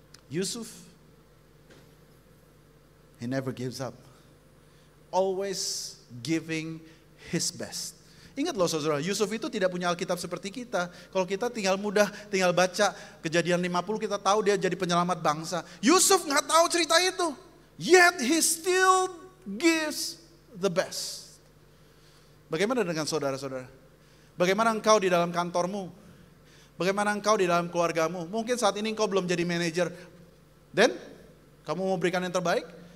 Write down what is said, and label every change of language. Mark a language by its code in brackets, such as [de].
[en] Yusuf, he never gives up. Always giving his best. [id] Ingat loh saudara, Yusuf itu tidak punya Alkitab seperti kita. Kalau kita tinggal baca Kejadian 50, kita tahu dia jadi penyelamat bangsa. Yusuf nggak tahu cerita itu. [en] Yet he still gives the best. [id] Bagaimana dengan saudara-saudara? Bagaimana engkau di dalam kantormu? Bagaimana engkau di dalam keluargamu? Mungkin saat ini engkau belum jadi manajer. Dan kamu mau berikan yang terbaik?